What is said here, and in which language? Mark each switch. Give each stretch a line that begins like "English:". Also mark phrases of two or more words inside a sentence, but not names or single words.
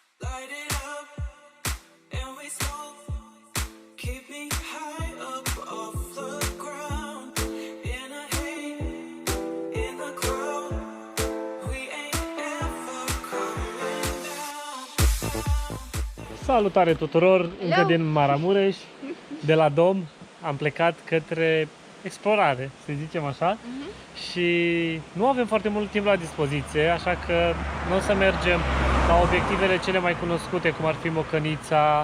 English: light it up and we smoke. Keep me high up off the ground. In a haze, in the crowd, we ain't ever coming down.
Romanian: Salutare tuturor, încă din Maramureș, de la Dom am plecat către explorare, să zicem așa, și nu avem foarte mult timp la dispoziție, așa că nu o să mergem la obiectivele cele mai cunoscute, cum ar fi Mocănița,